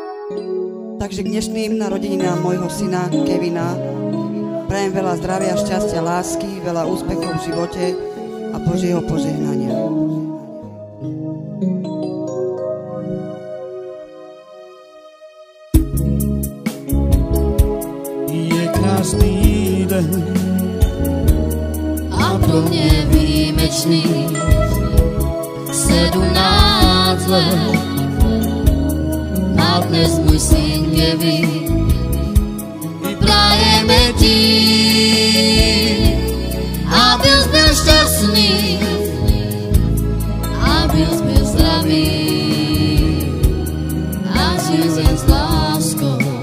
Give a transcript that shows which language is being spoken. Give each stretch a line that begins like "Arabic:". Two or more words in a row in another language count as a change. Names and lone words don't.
Slovak: Takže k dnešným narodeninám môjho syna Kevina prajem veľa zdravia, šťastia, lásky, veľa úspechov v živote a Božieho požehnania.
Czech: Je krásný deň a pro mne výjimečný, 17 let má dnes môj syn Kevin.
Slovak: Prajeme ti,
Czech: abys byl šťastný, abys byl zdravý a žil jen s láskou.